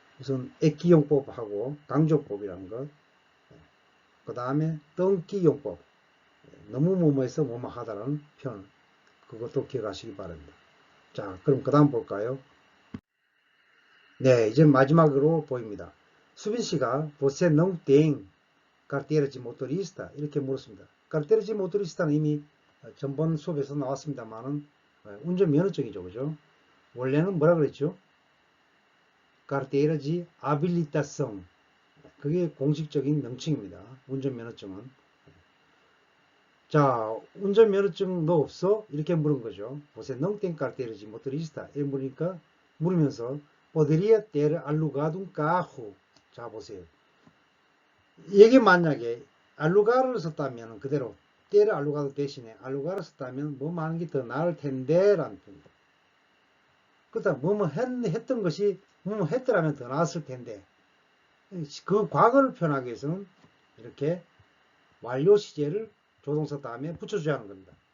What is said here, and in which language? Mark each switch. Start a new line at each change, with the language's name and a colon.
Korean: 우선 액기용법하고 강조법이라는 것, 그 다음에 뜬기용법, 너무 뭐뭐해서 뭐뭐 하다라는 표현, 그것도 기억하시기 바랍니다. 자, 그럼 그 다음 볼까요? 네, 이제 마지막으로 보입니다. 수빈 씨가
Portuguese: você não tem carteira de motorista
Korean: 이렇게 물었습니다.
Portuguese: carteira de motorista
Korean: 는 이미 전번 수업에서 나왔습니다만은 운전면허증이죠, 그죠? 원래는 뭐라 그랬죠?
Portuguese: carteira de habilitação.
Korean: 그게 공식적인 명칭입니다. 운전면허증은. 자, 운전면허증 너 없어? 이렇게 물은 거죠.
Portuguese: Você não tem carteira de motorista?
Korean: 이렇게 물으니까 물으면서
Portuguese: poderia ter alugado um carro.
Korean: 자, 보세요. 이게 만약에 알루가를 썼다면 그대로
Portuguese: ter alugado
Korean: 대신에 알루가를 썼다면 뭐 하는 게 더 나을 텐데 라는 표현입니다. 그렇다 뭐뭐 했던 것이 뭐뭐 했더라면 더 나았을 텐데 그 과거를 표현하기 위해서는 이렇게 완료 시제를 조동사 다음에 붙여줘야 하는 겁니다.